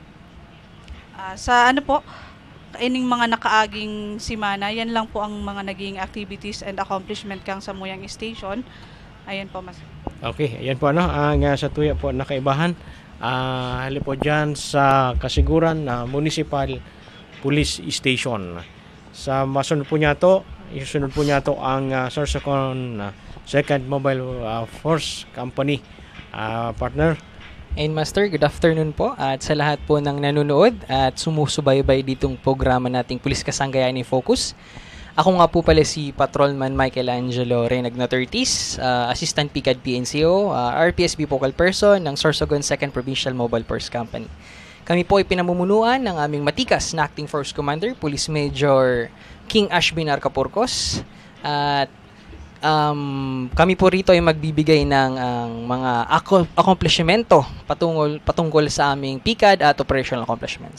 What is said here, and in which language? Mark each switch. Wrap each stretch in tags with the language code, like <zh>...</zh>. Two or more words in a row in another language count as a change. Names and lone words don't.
<bik>Sa po, kaining mga nakaaging simana, yan lang po ang mga naging</bik> <en>activities and accomplishment</en> <bik>kang sa Muyang Station.</bik> <tl>Ayan po, mas.</tl> <bik>Okay, ayan po ang sa tuya po nakaibahan. Hali po dyan sa Kasiguran na Municipal Police Station. Sa masunod po niya to, isunod po niya to ang Sorsogon Second Mobile Force Company partner.</bik> <tl>And Master,</tl> <en>good afternoon</en> <tl>po at sa lahat po ng nanonood at sumusubaybay ditong programa nating Pulis Kasanggayahan in Focus. Ako nga po pala si Patrolman Michelangelo Reynagno Tertis, Assistant PICAD PNCO, RPSB Focal Person ng Sorsogon Second Provincial Mobile Force Company. Kami po ay pinamumunuan ng aming matikas na Acting Force Commander, Police Major King Ashbin Arcapurcos, at kami po rito ay magbibigay ng mga accomplishmento patungkol sa aming PICAD at</tl> <en>operational accomplishment.</en>